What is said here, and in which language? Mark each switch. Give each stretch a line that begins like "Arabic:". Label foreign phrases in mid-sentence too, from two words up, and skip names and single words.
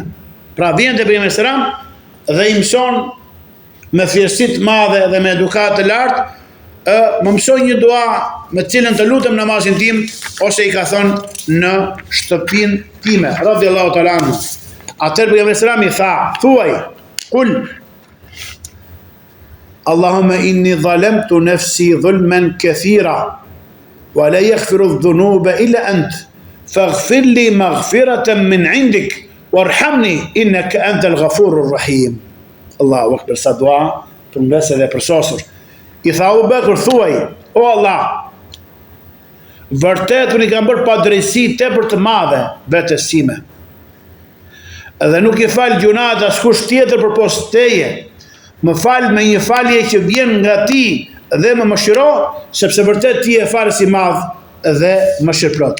Albanian: Pra vjen te pejgamberi selam dhe i mëson me thjeshtësi të madhe dhe me edukat të lartë, më mësoj një dua me cilën të lutem namazin tim, ose i ka thënë në shtëpinë time,
Arabic: رضي الله تعالى عنه.
Albanian: Atëherë pejgamberi selam i tha, thuaj,
Arabic: قل اللهم إني ظلمت نفسي ظلما كثيرا ولا يغفر الذنوب إلا أنت فاغفر لي مغفرة من عندك وارحمني إنك أنت الغفور الرحيم. الله أكبر,
Albanian: sa dua për mbesë dhe për sosur. I tha Abu Bekr, thuaj, o Allah, vërtet unë i kam bërë padrejsi tepër të madhe vetes time. Dhe nuk i fal gjunat askush tjetër përpos teje. Më fal me një falje që vjen nga ti dhe më mëshiro, sepse vërtet ti e falës i madh dhe mëshirëplot.